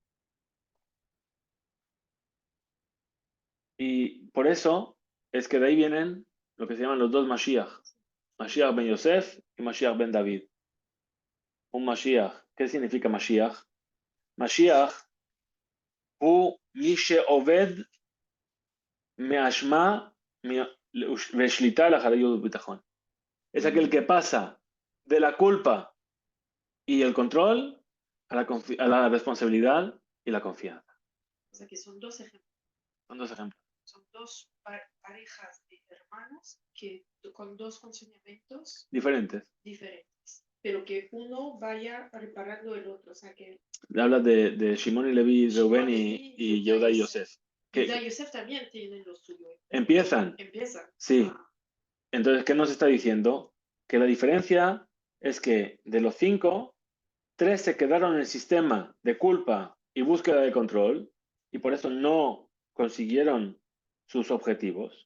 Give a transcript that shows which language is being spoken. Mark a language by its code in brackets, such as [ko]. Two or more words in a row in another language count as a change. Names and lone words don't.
[es] Y por eso es que de ahí vienen lo que se llaman los dos Mashiach. Mashiach ben Yosef y Mashiach ben David. Un Mashiach. ¿Qué significa Mashiach? [he] משיח הוא מי שעובר מאשמה ושליטה לאחריות וביטחון. [es] Es aquel que pasa de la culpa y el control a la responsabilidad y la confianza. O sea que son dos ejemplos. Son dos ejemplos. Son dos parejas de hermanos que con dos funcionamientos Diferentes. diferentes, pero que uno vaya reparando el otro. O sea que Habla de Shimon y Levi, Shimon, Reuben Levi, y Yehuda Yehuda y y Yosef. Yosef. Yehuda y Yosef también tienen lo suyo. Empiezan. Empiezan. Sí. Entonces, ¿qué nos está diciendo? Que la diferencia es que de los 5, 3 se quedaron en el sistema de culpa y búsqueda de control y por eso no consiguieron sus objetivos.